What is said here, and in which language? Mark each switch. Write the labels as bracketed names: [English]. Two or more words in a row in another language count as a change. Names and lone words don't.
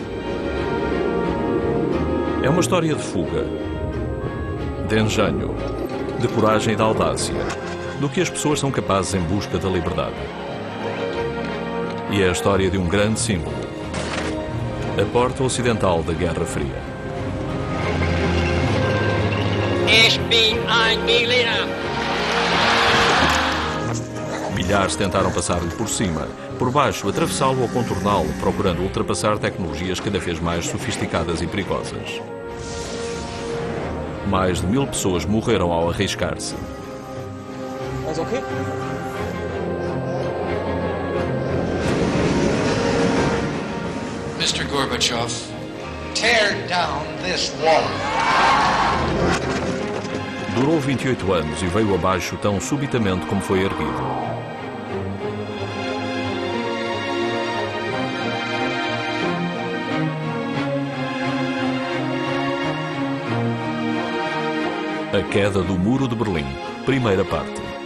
[Portuguese] É uma história de fuga, de engenho, de coragem e de audácia, do que as pessoas são capazes em busca da liberdade. E é a história de um grande símbolo, a porta ocidental da Guerra Fria. [German] Ich bin ein Berliner. [Portuguese] Milhares tentaram passar-lhe por cima, por baixo, atravessá-lo ou contorná-lo, procurando ultrapassar tecnologias cada vez mais sofisticadas e perigosas. Mais de 1000 pessoas morreram ao arriscar-se. [German] Alles okay? [English] Mr. Gorbachev, tear down this wall. [Portuguese] Durou 28 anos e veio abaixo tão subitamente como foi erguido. A queda do Muro de Berlim, primeira parte.